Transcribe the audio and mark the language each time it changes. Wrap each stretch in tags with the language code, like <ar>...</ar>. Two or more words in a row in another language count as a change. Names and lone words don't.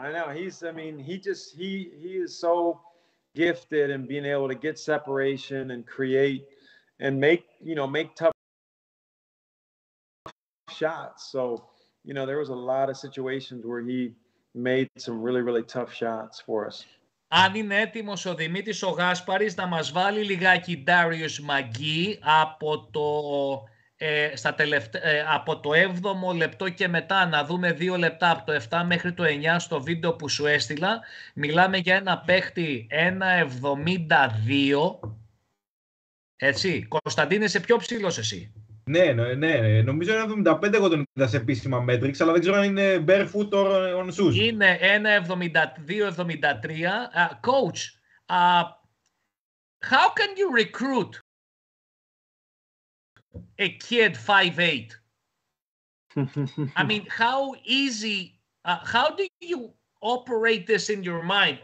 <en>He is so gifted in being able to get separation and create and make tough shots. So, there was a lot of situations where he made some really, really tough shots for us.</en> <el>Αν είναι έτοιμος ο Δημήτρης ο Γάσπαρης να μας βάλει λιγάκι Darius Mcgee από το 7ο λεπτό και μετά, να δούμε 2 λεπτά από το 7 μέχρι το 9 στο βίντεο που σου έστειλα. Μιλάμε για ένα παίχτη 1,72. Έτσι, Κωνσταντίνε, είσαι πιο ψηλός εσύ? Ναι, νομίζω 1,75 εγώ τον είδα σε επίσημα metrics, αλλά δεν ξέρω αν είναι</el> <en>barefoot or on shoes.</en> <el>Είναι 1,72-1,73.</el> <en>Coach, how can you recruit a kid 5'8"? I mean, how easy, how do you operate this in your mind?</en>